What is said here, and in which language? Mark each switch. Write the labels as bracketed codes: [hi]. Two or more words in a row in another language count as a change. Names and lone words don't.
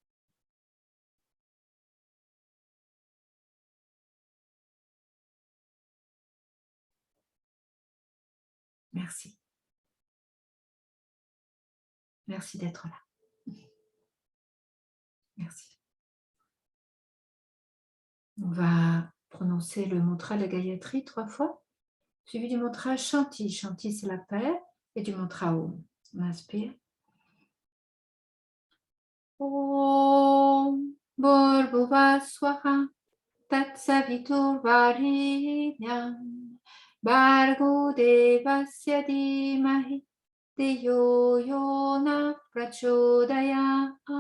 [fr] Merci. Merci d'être là. Merci. On va prononcer le mantra de la Gayatri 3 fois, suivi du mantra Shanti. Shanti, c'est la paix, et du mantra Om. On inspire. [sa] ॐ भूर्भुवः स्वाहा तत्सवितुर् वरेण्यं भर्गो देवस्य धीमहि धियो यो नः प्रचोदयात्.